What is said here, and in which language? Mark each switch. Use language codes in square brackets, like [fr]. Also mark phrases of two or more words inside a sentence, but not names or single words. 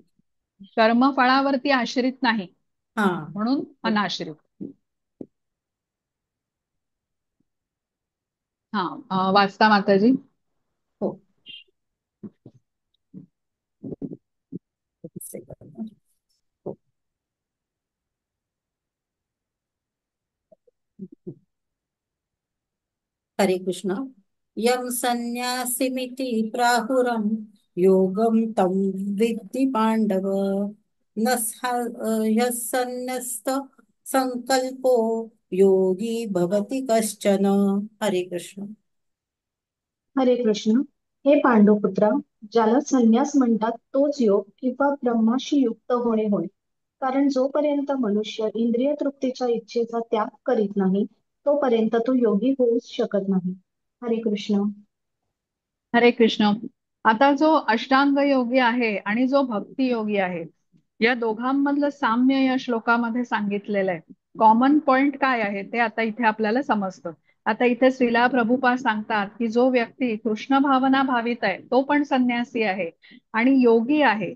[mr] कर्मफळावरती आश्रित नाही, हा. म्हणून अनाश्रित. हा, वाचता माताजी. हो, एक सेकंद. हो. हरे कृष्ण. [sa] यम संन्यासिमिति प्राहुरम योगम तम विद्धि पांडव न ह्यः संन्यस्त संकल्पो योगी भवति कश्चन. हरे कृष्ण. हरे कृष्ण. [mr] हे पांडुपुत्रा, ज्याला संन्यास म्हणतात तोच योग किंवा ब्रह्माशी युक्त होणे होय. कारण जोपर्यंत मनुष्य इंद्रिय तृप्तीच्या इच्छेचा त्याग करीत नाही, तोपर्यंत तो योगी होऊच शकत नाही. हरे कृष्ण. हरे कृष्ण. आता जो अष्टांग योगी आहे आणि जो भक्ती योगी आहे, या दोघांमधलं साम्य या श्लोकामध्ये सांगितलेलं आहे. [en] common point [mr] काय आहे ते आता इथे आपल्याला समजतं. आता इथे श्रीला प्रभुपाद सांगतात की जो व्यक्ती कृष्ण भावना भावित आहे तो पण संन्यासी आहे आणि योगी आहे.